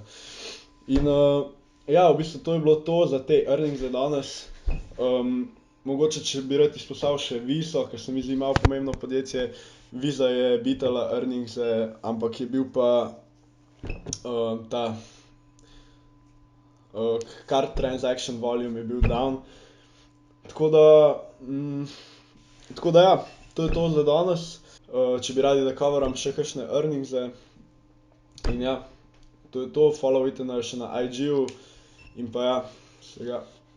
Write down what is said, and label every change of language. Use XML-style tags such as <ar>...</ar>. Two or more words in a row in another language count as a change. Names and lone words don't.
<sl>In ja, v bistvu to je bilo to za te earningse danes. Mogoče, če bi rad izpostavil še Viso, ker se mi zdi malo pomembno podjetje. Visa je beatala earningse, ampak je bil pa ta</sl> <en>card transaction volume</en> <sl>je bil down. Tako da ja, to je to za danes. Če bi radi, da coveram še kakšne earningse. In ja, to je to, followajte nas še na IG-ju in pa ja, vsega.</sl>